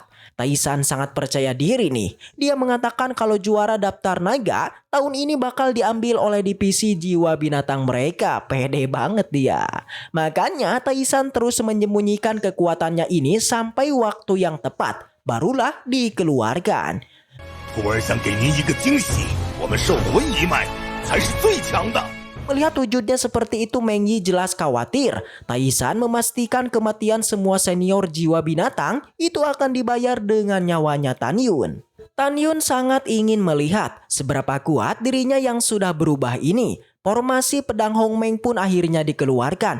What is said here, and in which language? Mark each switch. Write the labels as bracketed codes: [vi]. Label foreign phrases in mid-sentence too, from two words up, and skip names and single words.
[id] Taisan sangat percaya diri nih. Dia mengatakan kalau juara daftar naga tahun ini bakal diambil oleh divisi jiwa binatang mereka. Pede banget dia. Makanya Taisan terus menyembunyikan kekuatannya ini sampai waktu yang tepat. Barulah dikeluarkan. [zh] 徒儿想给您一个惊喜，我们兽魂一脉才是最强的。 [id] Melihat wujudnya seperti itu, Meng Yi jelas khawatir. Taisan memastikan kematian semua senior jiwa binatang itu akan dibayar dengan nyawanya Tan Yun. Tan Yun sangat ingin melihat seberapa kuat dirinya yang sudah berubah ini. Formasi pedang Hong Meng pun akhirnya dikeluarkan.